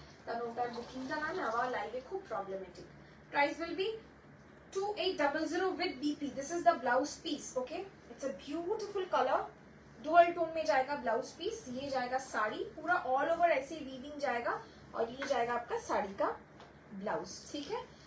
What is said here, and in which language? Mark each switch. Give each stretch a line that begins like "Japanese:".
Bangla: কারণ ওটার বুকিংটা না আবার লাইভে খুব problematic.
English: Price will be 2800 with BP. This is the blouse piece. Okay, it's a beautiful color, dual tone
Hindi: में जाएगा ब्लाउज पीस। ये जाएगा साड़ी, पूरा ऑल ओवर ऐसे वीविंग जाएगा, और ये जाएगा आपका साड़ी का ब्लाउज, ठीक है?